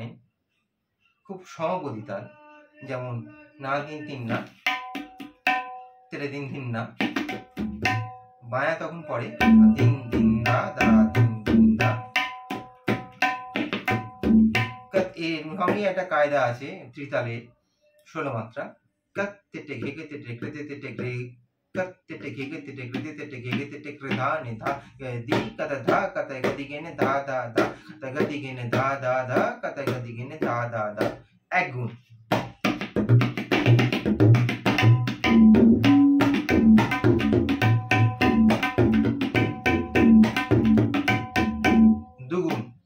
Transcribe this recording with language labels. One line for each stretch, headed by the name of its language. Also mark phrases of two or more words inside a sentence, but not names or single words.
Bangla: খুব সমপদী তাল, যেমন না দিন তিন না, তেরে দিন দিন না, বায়া তখন পড়ে দিন দিন দা, দা দিন দিন দা। এর সঙ্গে একটা কায়দা আছে ত্রিতালে 16 মাত্রা, কত তেটে ঘেকে তেটে কৃতে তেটে গ্রে, কত তেটে ঘেকে তেটে কৃতে তেটে ঘেকে তেটে কৃধা নে ধা, দি কত ধা কত গদি গেনে ধা ধা ধা, কত গদি গেনে ধা ধা ধা, কত গদি গেনে ধা ধা ধা। এক গুণ। দুগুণ।